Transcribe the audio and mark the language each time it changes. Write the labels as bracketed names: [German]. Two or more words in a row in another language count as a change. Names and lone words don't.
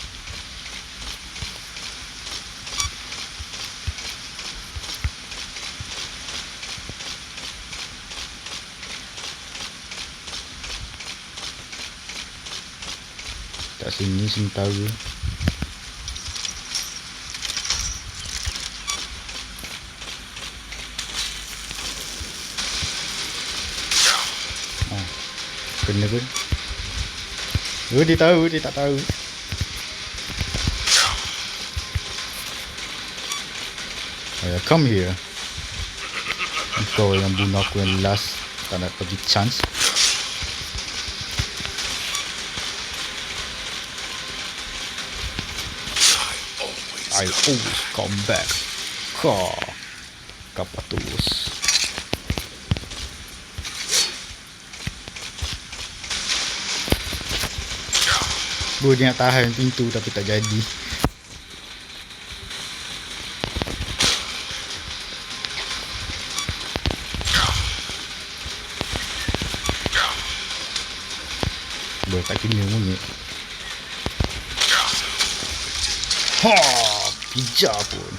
[Malay] Kat sini sementara. Kena pun. Dia tahu, dia tak tahu. [English] Come here. [Malay] Kau yang bunuh aku yang last. Tak nak bagi chance. [English] I always come back. [Malay] Kapatus. Bro, dia nak tahan pintu tapi tak jadi. Bro, tak kena monyet. Ha, pijak pun.